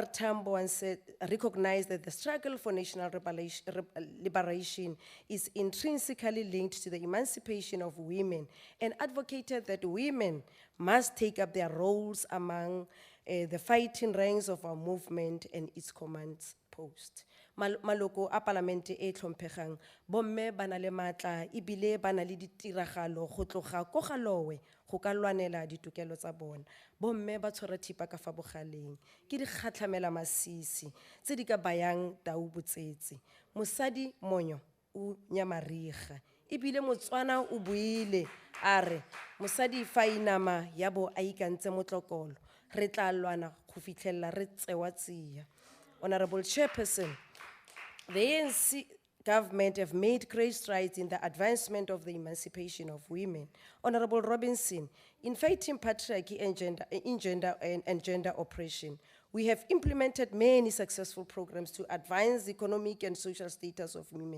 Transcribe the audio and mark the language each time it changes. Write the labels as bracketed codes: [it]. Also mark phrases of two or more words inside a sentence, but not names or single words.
[en] Tambo once said, recognized that the struggle for national liberation is intrinsically linked to the emancipation of women and advocated that women must take up their roles among the fighting ranks of our movement and its commands post. [tn] Maloko a parlamente e tlhomphegang, bomme ba na le matla ebile ba na le ditiragalo go tloga ko ga lowe go ka lwanela ditokelo tsa bona. Bomme ba tshwara thipa ka fa bogaleng ke di kgatlamela masisi tse di ka bayang tau botsetse. Mosadi monyo o nyamariga ebile Motswana o buile a re mosadi fa inama ya bo a ikantse motlokolo re tla lwana go fitlhella re tsewa tsia. [en] Honorable Chairperson, the ANC government have made great strides in the advancement of the emancipation of women. Honorable Robinson, in fighting patriarchy and gender oppression, we have implemented many successful programs to advance the economic and social status of women.